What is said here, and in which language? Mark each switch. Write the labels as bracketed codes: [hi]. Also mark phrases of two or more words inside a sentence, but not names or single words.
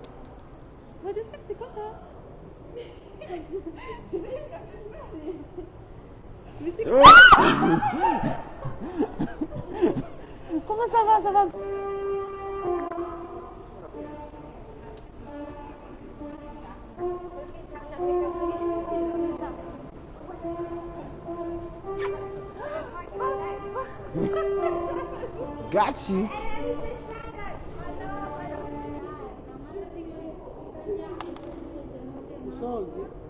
[en] What the fuck, [fr] c'est quoi ça? Mais c'est quoi? Comment ça va, ça va? Gacci? [it] Soldi?